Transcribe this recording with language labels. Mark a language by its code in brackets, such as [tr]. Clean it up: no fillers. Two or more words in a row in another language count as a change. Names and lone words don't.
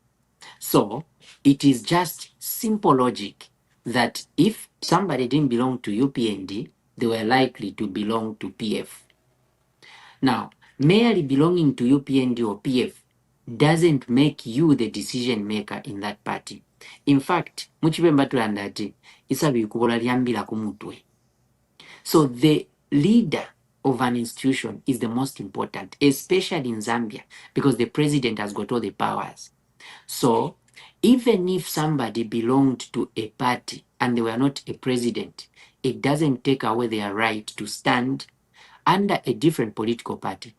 [en] So it is just simple logic that if somebody didn't belong to UPND, they were likely to belong to PF. Now, merely belonging to UPND or PF doesn't make you the decision maker in that party. In fact, [bem] muchibemba tulandati isabi kubola liambila kumutwe. [en] So the leader of an institution is the most important, especially in Zambia, because the president has got all the powers. So even if somebody belonged to a party and they were not a president, it doesn't take away their right to stand under a different political party.